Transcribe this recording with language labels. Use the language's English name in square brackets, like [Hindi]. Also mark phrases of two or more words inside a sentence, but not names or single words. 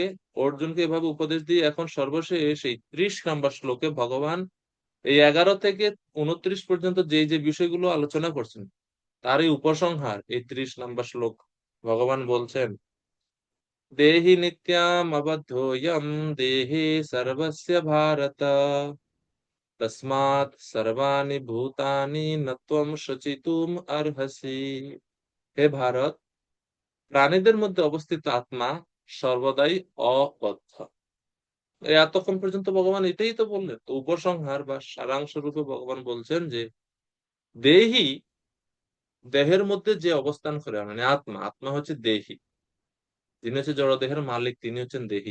[Bangla] অর্জুনকে এভাবে উপদেশ দিয়ে এখন সর্বশেষ এই 30 নম্বর শ্লোকে ভগবান এই 11 থেকে 29 পর্যন্ত যে যে বিষয়গুলো আলোচনা করছেন, তারই উপসংহার এই 30 নম্বর শ্লোক। ভগবান বলছেন, [Sanskrit] দেহি নিত্যাম অবধ্যোয়ম দেহে সর্বস্য ভারত তস্মাৎ সর্বাণি ভূতানি ন ত্বম শোচিতুম অর্হসি। [Bangla] হে ভারত, প্রাণীদের মধ্যে অবস্থিত আত্মা সর্বদাই অবদ্ধ। এতক্ষণ পর্যন্ত ভগবান এটাই তো বললেন। তো উপসংহার বা সারাংশ রূপে ভগবান বলছেন যে দেহি, দেহের মধ্যে যে অবস্থান করে, মানে আত্মা, আত্মা হচ্ছে দেহি, যিনি হচ্ছে জড় দেহের মালিক, তিনি হচ্ছেন দেহি।